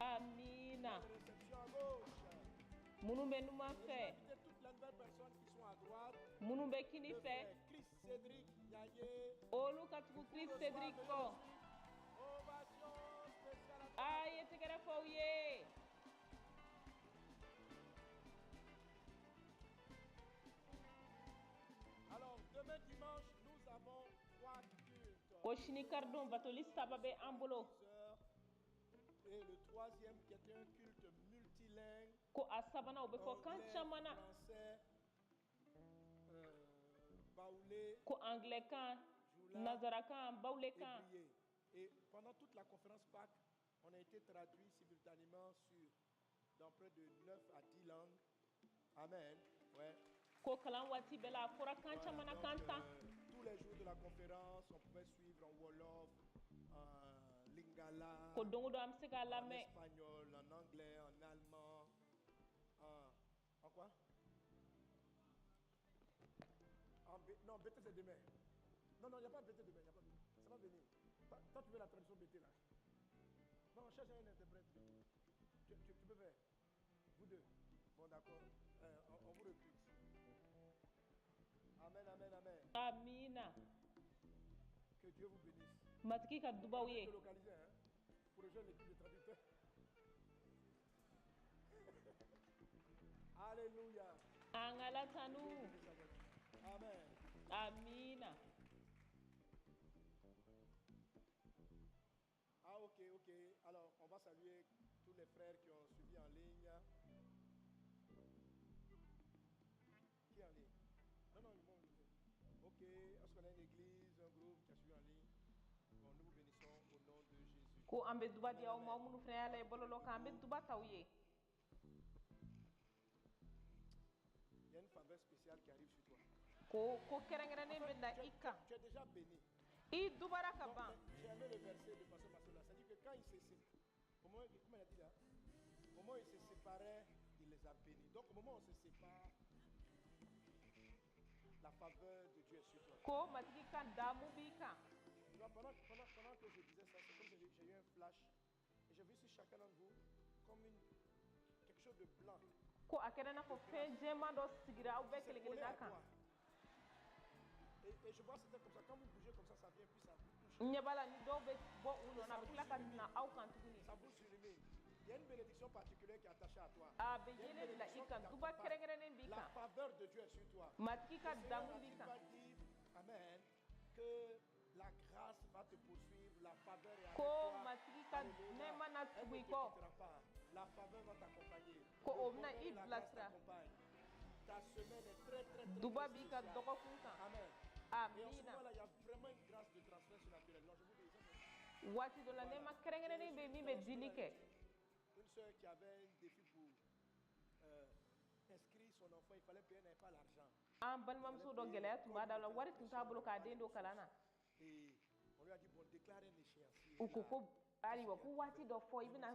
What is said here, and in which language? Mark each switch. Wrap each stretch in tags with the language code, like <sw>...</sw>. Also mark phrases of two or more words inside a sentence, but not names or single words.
<bm>Amina.</bm> <fr>Réception à gauche.</fr> <bm>Minnu bɛ numan fɛ</bm> <fr>Invitez toutes les nouvelles personnes qui sont à droite.</fr> <bm>minnu bɛ kini</bm> <fr>Le</fr> <bm>fɛ</bm> <fr>frère Chris Cédric Yaye.</fr> <bm>olu ka tugu Chris Cedric kɔ.</bm> <fr>Ovation spéciale</fr> <bm>A</bm> <fr>à</fr> <bm>ye tɛgɛrɛ fɔ u ye.</bm> <fr>Alors, demain dimanche, nous avons 3 cultes.</fr> <bm>Ko sini karidon batoli saba bɛ an bolo.</bm> <fr>10 heures. Et le troisième qui était un culte multilingue.</fr> <bm>Ko a sabanan u bɛ fɔ kan</bm> <fr>Anglais,</fr> <bm>caman na.</bm> <fr>français, Baoulé,</fr> <bm>ko anglais kan, Joula nazara kan, bawle</bm> <fr>et</fr> <bm>kan. Brié.</bm> <fr>Et pendant toute la conférence Pâques, on a été traduit simultanément dans près de 9 à 10 langues. Amen. Ouais.</fr> <bm>Ko kalan waati bɛɛ la a fɔra kan</bm> <fr>Voilà,</fr> <bm>caman na</bm> <fr>donc,</fr> <bm>kan tan.</bm> <fr>tous les jours de la conférence, on pouvait suivre en Wolof, en Lingala,</fr> <bm>Ko don o don an bɛ se k'a</bm> <fr>en</fr> <bm>lamɛn</bm> <fr>espagnol, en anglais, en allemand, en quoi? Non, BT c'est demain. Non, il n'y a pas BT demain, il n'y a pas BT. Ça va venir. Toi, tu veux la traduction BT là? Non, cherche un interprète. Tu peux faire. Vous deux. Bon, d'accord. On vous recrute. Amen, amen, amen.</fr> <bm>amina</bm> <fr>Que Dieu vous bénisse.</fr> <bm>matigi ka dubaw</bm> <fr>Vous</fr> <bm>ye</bm> <fr>pouvez localiser, hein, pour rejoindre l'équipe de traducteurs. Alléluia.</fr> <bm>an ka latanu</bm> <fr>Dieu vous bénisse abondamment. Amen.</fr> <bm>amina</bm> <fr>Ah, ok. Alors, on va saluer tous les frères qui ont suivi en ligne. Qui est en ligne? Non, le monde. Ok, est-ce qu'on a une église, un groupe qui a suivi en ligne? Bon, nous vous bénissons au nom de Jésus.</fr> <bm>ko an bɛ duba di aw</bm> <fr>Amen,</fr> <bm>ma aw</bm> <fr>amen.</fr> <bm>minnu fana y'a la bɔlɔlɔ kan an bɛ duba t'aw ye</bm> <fr>Il y a une faveur spéciale qui arrive sur toi.</fr> <bm>ko kɛrɛnkɛrɛnnen bɛ na i kan</bm> <fr>Tu es déjà béni.</fr> <bm>i dubara ka</bm> <fr>Non,</fr> <bm>ban</bm> <fr>mais j'ai aimé le verset de Pasteur Massola. Ça dit que quand il s'est séparé, comment il a dit là? Au moment où il se séparait, il les a bénis. Donc au moment où on se sépare, la faveur de Dieu est sur toi.</fr> <bm>ko matigi ka damu b'i kan</bm> <fr>Tu vois, pendant que je disais ça, c'est comme si j'ai eu un flash. Et j'ai vu sur chacun d'entre vous comme quelque chose de blanc.</fr> <bm>ko a kɛra i n'a fɔ fɛn jɛman dɔ sigira aw bɛɛ</bm> <fr>C'est</fr> <bm>kelen</bm> <fr>collé à</fr> <bm>kelenna kan</bm> <fr>toi. Et je vois que c'était comme ça. Quand vous bougez comme ça vient puis ça vous touche.</fr> <bm>n ɲɛ b'a la ni dɔw bɛ bɔ u nɔ na a bɛ tila ka na aw kan tuguni</bm> <fr>Ça vous illumine. Il y a une bénédiction particulière qui est attachée à toi.</fr> <bm>a bɛ</bm> <fr>Il y a une</fr> <bm>yelen bila i</bm> <fr>bénédiction</fr> <bm>kan</bm> <fr>qui</fr> <bm>duba</bm> <fr>t'accompagne.</fr> <bm>kɛrɛnkɛrɛnnen b'i</bm> <fr>La</fr> <bm>kan</bm> <fr>faveur de Dieu est sur toi.</fr> <bm>matigi ka</bm> <fr>Le Seigneur</fr> <bm>damu a b'i</bm> <fr>dit,</fr> <bm>kan</bm> <fr>va dire, Amen, que la grâce va te poursuivre, la faveur est avec</fr> <bm>ko</bm> <fr>toi.</fr> <bm>matigi ka</bm> <fr>Alléluia.</fr> <bm>nɛɛma na</bm> <fr>Elle</fr> <bm>tugu</bm> <fr>ne</fr> <bm>i</bm> <fr>te</fr> <bm>kɔ</bm> <fr>quittera pas. La faveur va t'accompagner.</fr> <bm>Ko</bm> <fr>Le</fr> <bm>o bɛna</bm> <fr>bonheur</fr> <bm>i</bm> <fr>et la grâce</fr> <bm>bilasira</bm> <fr>t'accompagnent. Ta semaine est très</fr> <bm>duba b'i ka</bm> <fr>spéciale.</fr> <bm>dɔgɔkun kan</bm> <fr>Amen. Et en ce</fr> <bm>amina</bm> <fr>moment-là, il y a vraiment une grâce de transfert surnaturel. Non, je vous dis ça.</fr> <bm>waati dɔ la nɛɛma kɛrɛnkɛrɛnnen bɛ min bɛ dili kɛ</bm> <fr>Une soeur qui avait un défi pour inscrire son enfant, il fallait payer, elle n'avait pas l'argent.</fr> <bm>an balimamuso dɔ gɛlɛya tun b'a da la wari tun t'a bolo k'a den don kalan na</bm> <fr>Et on lui a dit, bon, déclare un échéancier.</fr> <bm>u ko ko</bm> <fr>Là,</fr> <bm>ayiwa</bm> <fr>tout ce</fr> <bm>ko</bm> <fr>qu'elle</fr> <bm>waati</bm> <fr>fait.</fr> <bm>dɔ fɔ i</bm> <fr>Elle</fr> <bm>bɛna</bm>